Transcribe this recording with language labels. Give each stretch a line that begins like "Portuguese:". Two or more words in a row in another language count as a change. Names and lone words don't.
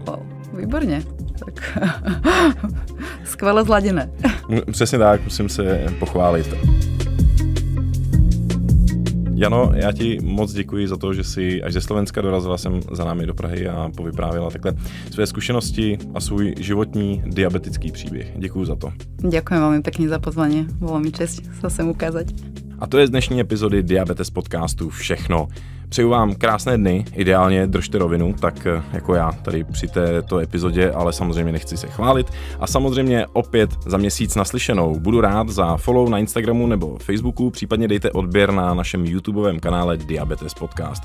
Czech: Wow, výborně. Tak skvěle zladěné. Přesně tak, musím se pochválit. Jano, já ti moc děkuji za to, že jsi až ze Slovenska dorazila sem za námi do Prahy a povyprávěla takhle své zkušenosti a svůj životní diabetický příběh. Děkuji za to.
Slovak: Ďakujem veľmi pekne za pozvanie. Bolo mi česť sa sem ukázať.
Czech: A to je z dnešní epizody Diabetes podcastu všechno. Přeju vám krásné dny, ideálně držte rovinu, tak jako já tady při této epizodě, ale samozřejmě nechci se chválit. A samozřejmě opět za měsíc naslyšenou. Budu rád za follow na Instagramu nebo Facebooku, případně dejte odběr na našem YouTubeovém kanále Diabetes Podcast.